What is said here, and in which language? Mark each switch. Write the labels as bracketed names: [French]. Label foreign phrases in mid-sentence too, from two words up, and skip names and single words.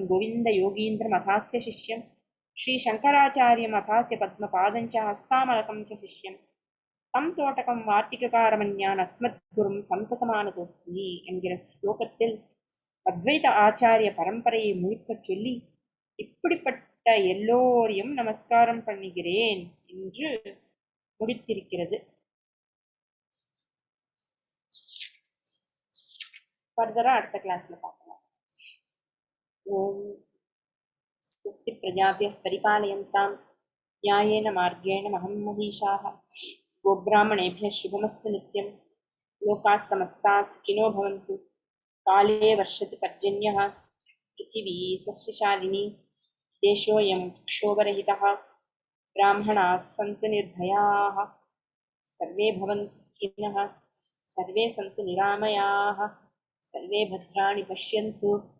[Sanskrit] गोविन्द योगीन्द्रम् अथास्य शिष्यं श्री शङ्कराचार्यम् अथास्य पद्मपादञ्च हस्तामलकं च शिष्यं तं तोटकं वार्त्तिककारमन्यान् अस्मद् गुरुं सन्ततमानतोऽस्मि [Tamil] என்கிற ஸ்லோகத்தில் அத்வைத ஆச்சாரிய பரம்பரையை முழுக்கச் சொல்லி இப்படிப்பட்ட எல்லோரையும் நமஸ்காரம் பண்ணுகிறேன் என்று முடித்திருக்கிறது. ஃபர்தரா அடுத்த கிளாஸ்ல பார்க்கலாம். [Sanskrit] ஓம் स्वस्ति प्रजाभ्यः परिपालयन्तां न्यायेन मार्गेण महं महीषाः गोब्राह्मणेभ्यः शुभमस्तु नित्यं लोकाः समस्ताः सुखिनो भवन्तु काले वर्षतु पर्जन्यः पृथिवी सस्यशालिनी देशोऽयं क्षोभरहितः ब्राह्मणाः सन्तु निर्भयाः सर्वे भवन्तु सुखिनः सर्वे सन्तु निरामयाः सर्वे भद्राणि पश्यन्तु